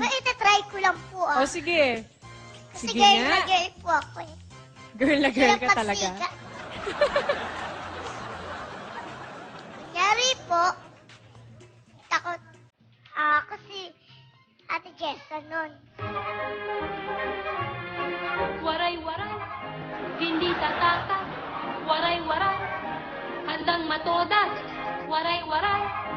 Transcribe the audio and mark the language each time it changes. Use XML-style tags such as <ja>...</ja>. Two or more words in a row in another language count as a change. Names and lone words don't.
<tl>Itatry ko lang po, Oh, sige. Kasi Sige girl nga. na girl po ako eh. Girl na girl Hirap ka talaga. magsiga. Kunyari po, takot. Kasi Ate Jessa nun. Waray-waray, hindi tatata. Waray-waray, handang matodas. Waray-waray,</tl>